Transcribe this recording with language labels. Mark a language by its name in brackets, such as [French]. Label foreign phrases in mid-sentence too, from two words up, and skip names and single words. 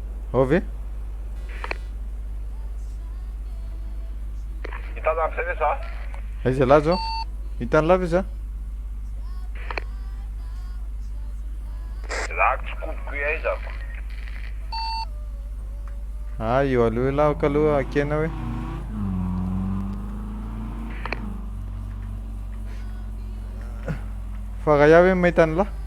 [Portuguese] Ouvi? Itazama pra você ver só. [Malagasy] Aiza lá zao. Hitan'ny lava izy a. Zako tsikoliko iay zako. Io aloha lahako aloha akena hoe. Fa raha iaho hoe mahita ny lahy.